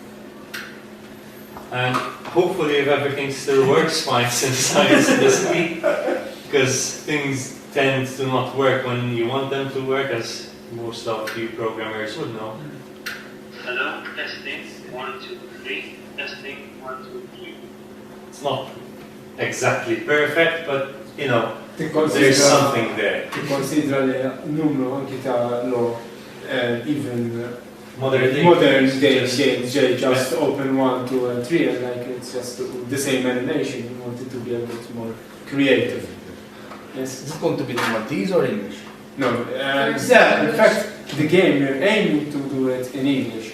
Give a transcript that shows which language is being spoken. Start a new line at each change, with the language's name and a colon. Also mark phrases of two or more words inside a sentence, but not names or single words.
English: And hopefully if everything still works fine since Science in the City, because things tend to not work when you want them to work, as most of you programmers would know. Hello, testing, 1, 2, 3. Testing, 1, 2, 3. It's not exactly perfect, but there's something there.
Maltese: Considera li numru anki ta' even
English: Modern day games, just open 1, 2, and 3, and like it's just the same animation. You want it to be a bit more creative. Yes. Is it going to be in Maltese or English? No. In fact, the game we're aiming to do it in English.